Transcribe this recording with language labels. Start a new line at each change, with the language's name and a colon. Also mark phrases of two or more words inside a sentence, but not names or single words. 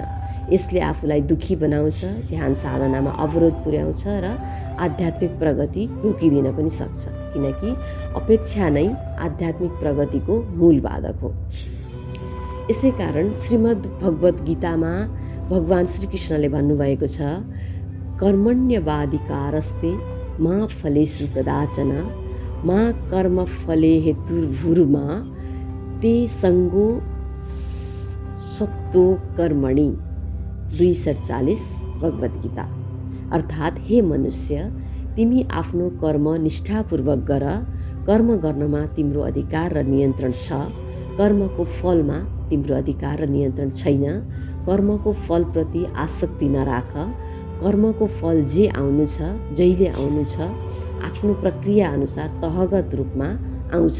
Nepali: यसले आफूलाई दुखी बनाउँछ, ध्यान साधनामा अवरोध पुर्याउँछ र आध्यात्मिक प्रगति रोकिदिन पनि सक्छ, किनकि अपेक्षा नै आध्यात्मिक प्रगतिको मूल बाधक हो। यसै कारण श्रीमद् भगवत गीतामा भगवान श्रीकृष्णले भन्नुभएको छ,
Sanskrit: कर्मण्यवाधिकारस्ते मा फलेषु कदाचन मा कर्म फले हेतुर्भुर्मा ते सङ्गो सत्तो कर्मणि 2:47 भगवत गीता।
Nepali: अर्थात् हे मनुष्य, तिमी आफ्नो कर्म निष्ठापूर्वक गर, कर्म गर्नमा तिम्रो अधिकार र नियन्त्रण छ, कर्मको फलमा तिम्रो अधिकार र नियन्त्रण छैन, कर्मको फलप्रति आसक्ति नराख, कर्मको फल जे आउनु छ, जहिले आउनु छ, आफ्नो प्रक्रिया अनुसार तहगत रूपमा आउँछ।